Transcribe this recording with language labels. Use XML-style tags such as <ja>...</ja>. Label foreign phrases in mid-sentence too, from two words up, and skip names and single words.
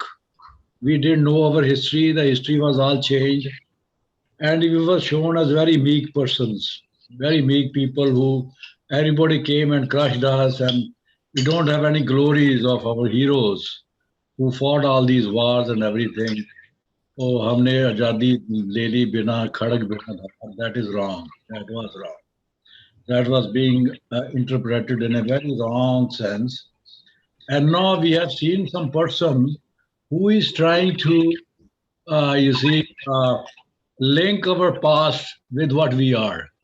<en>We didn't know our history. The history was all changed. And we were shown as very meek persons, very meek people who everybody came and crushed us. And we don't have any glories of our heroes who fought all these wars and everything.</en> <hi>Oh, हमने आजादी ले ली बिना खड़ग बिना धार.</hi> <en>That is wrong. That was wrong. That was being interpreted in a very wrong sense. And now we have seen some person who is trying to, link our past with what we are.</en>